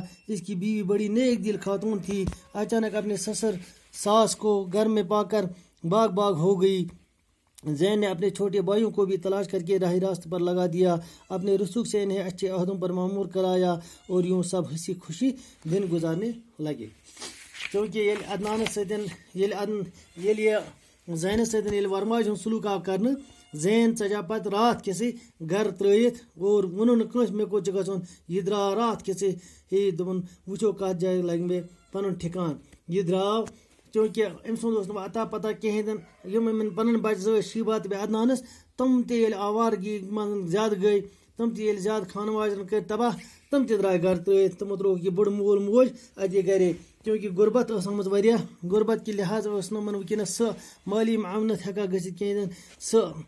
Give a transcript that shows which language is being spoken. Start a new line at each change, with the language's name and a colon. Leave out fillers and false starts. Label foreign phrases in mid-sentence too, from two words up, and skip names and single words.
Urdu: اس کی بیوی بڑی نیک دل خاتون تھی، اچانک اپنے سسر ساس کو گھر میں پا کر باغ ہو گئی۔ زین نے اپنے چھوٹے بھائیوں کو بھی تلاش کر کے راہ راست پر لگا دیا، اپنے رسوخ سے انہیں اچھے عہدوں پر معمور کرایا، اور یوں سب ہنسی خوشی دن گزارنے لگے۔
Kashmiri: کیونکہ زین ستن ورماج ہند سلوک آو کرنے، زین ژجا پتہ رات کیسے گھر ترٲیِتھ اور ووٚنُن نہٕ کٲنٛسہِ مےٚ کوٚت چھُ گژھُن، یہِ درٛاو رات کیسے دوٚپُن وٕچھو کتھ جایہِ لگہِ مےٚ پنُن ٹھِکان۔ یہِ درٛاو چوٗنٛکہِ أمۍ سُنٛد اوس نہٕ اتا پتہ کِہیٖنۍ تہِ نہٕ، یِم یِمن پنٕنۍ بچہِ زٕ ٲسۍ شیٖبا تہٕ بیٚیہِ عدنانس، تِم تہِ ییٚلہِ آوارگی منٛز زیادٕ گٔے، تِم تہِ ییٚلہِ زیادٕ خانہٕ ماجرن کٔرۍ تباہ، تِم تہِ درٛاے گھر ترٲیِتھ، تِمو ترٛووُکھ یہِ بوٚڑ مول موج اَتی گرے، کیونکہِ غربت ٲس آمٕژ واریاہ، غربت کہِ لحاظ ٲس نہٕ یِمن وٕنکیٚنس سۄ مٲلی معاونت ہٮ۪کان گٔژھِتھ کِہیٖنۍ تہِ نہٕ، سۄ